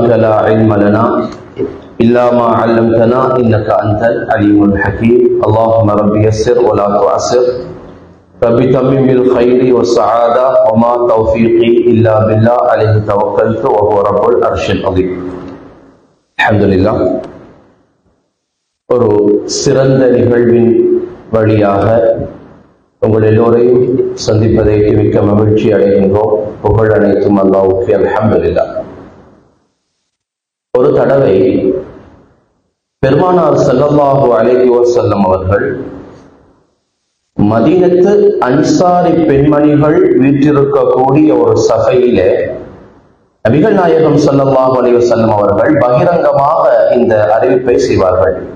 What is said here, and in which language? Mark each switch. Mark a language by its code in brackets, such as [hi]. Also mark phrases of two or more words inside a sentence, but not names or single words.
[ar] لا علم لنا إلا ما علمتنا إنك أنت العليم الحكيم اللهم رب يسر ولا تعسر رب تمم بالخير والسعادة وما توفيقي إلا بالله عليه توكلت وهو رب العرش العظيم الحمد لله [ta] ஒரு சிறந்த நிகழ்வின் வழியாக உங்கள் எல்லோரையும் சந்திப்பதை மிக்க மகிழ்ச்சி அடைகின்றோம். புகழ் அனைத்தும் அல்லாஹ்வுக்கு அல்ஹம்துலில்லாஹ். ஒரு தடவை பெருமானார் [ar] صلى الله عليه وسلم [ta] அவர்கள் மதீனத்து அன்சாரி பெண்மணிகள் வீற்றிருக்கக்கூடிய ஒரு சபையிலே நபிகள் நாயகம் [ar] صلى الله عليه وسلم [ta] அவர்கள் பகிரங்கமாக இந்த அறிவிப்பை செய்வார்கள்.